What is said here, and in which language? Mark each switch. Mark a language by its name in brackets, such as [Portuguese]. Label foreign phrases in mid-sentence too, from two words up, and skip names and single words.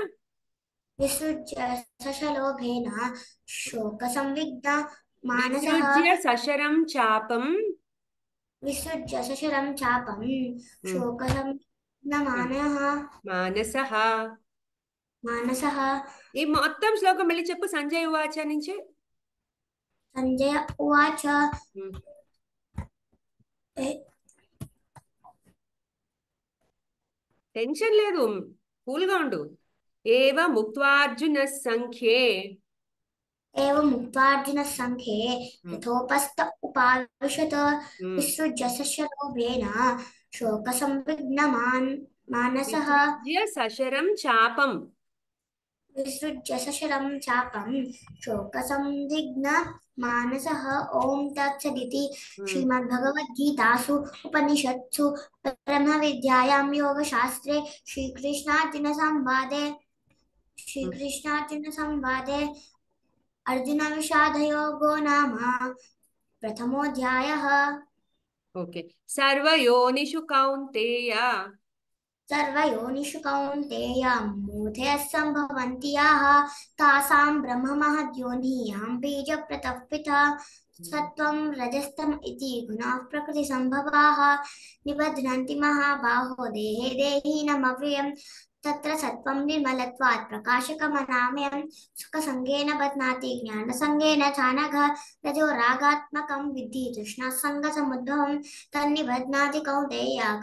[Sanskrit] సశలోభేన శోకసంవిగ్న మానసః. విసృజ్య సశరం చాపం శోకసంవిగ్న మానసః. [Telugu] ఈ మొత్తం శ్లోకం మళ్ళీ చెప్పు. [Sanskrit] సంజయ్ ఉవాచ [Telugu] నుంచి [Sanskrit] संजय उवाच [Telugu] టెన్షన్ లేదు, కూల్ గా ఉండు. [Sanskrit] ఏవముక్త్వార్జున సంఖ్యే एवमुक्त्वार्जुनः सङ्ख्ये यथोपस्थ उपाविशत् विसृज्य सशरोभेन शोकसंविघ्नमान् मानसः విసృజ్య సశరం చాపం विसृज्य सशरं चापं शोकसंदिग्न मानसः ॐ तत्सदिति श्रीमद्भगवद्गीतासु उपनिषत्सु ब्रह्मविद्यायां योगशास्त्रे श्रीकृष्णार्जुनसंवादे अर्जुनविषादयोगो नाम प्रथमोऽध्यायः। ఓకే. సర్వయోనిషు కౌంతేయ सर्वयोनिषु कौन्तेय मूढयः सम्भवन्ति याः तासां ब्रह्ममहद्योनियां बीजप्रतः पिता सत्त्वं रजस्तम इति गुणाः प्रकृतिसम्भवाः निबध्नन्ति महाबाहो देहे देहिनमव्ययम् तत्र सत्त्वं निर्मलत्वात् प्रकाशकमनामयं सुखसङ्गेन बध्नाति ज्ञानसङ्गेन चानघ रजो रागात्मकं विद्धि तृष्णासङ्गसमुद्भवं तन्निबध्नाति कौन्तेय